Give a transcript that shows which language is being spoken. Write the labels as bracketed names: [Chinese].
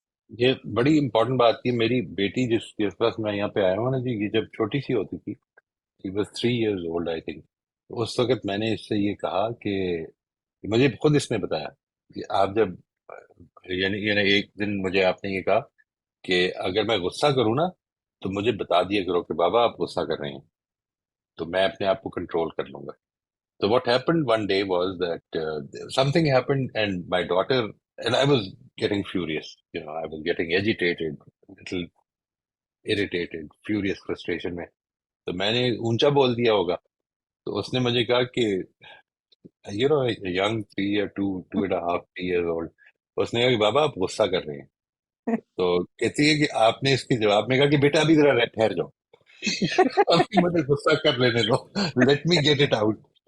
[Hindi] ये बड़ी इंपॉर्टेंट बात थी। मेरी बेटी जिसके पास मैं यहाँ पे आया हूँ ना जी, ये जब छोटी सी होती थी, [English] she was 3 years old I think, [Hindi] उस वक्त मैंने इससे ये कहा कि मुझे खुद इसने बताया कि आप जब यानी एक दिन मुझे आपने ये कहा कि अगर मैं गुस्सा करूँ ना तो मुझे बता दिया करो कि बाबा आप गुस्सा कर रहे हैं, तो मैं अपने आप को कंट्रोल कर लूंगा। [English] So what happened one day was that something happened and my daughter and I was getting furious. I was getting agitated, little irritated, furious, frustration में। [Hindi] तो मैंने ऊंचा बोल दिया होगा, तो उसने मुझे कहा कि young 2.5 3 years old, उसने कहा कि बाबा आप गुस्सा कर रहे हैं। तो कहती है कि आपने इसके जवाब में कहा कि बेटा अभी जरा ठहर जाओ, अभी मुझे गुस्सा कर लेने दो, [English] Let me get it out.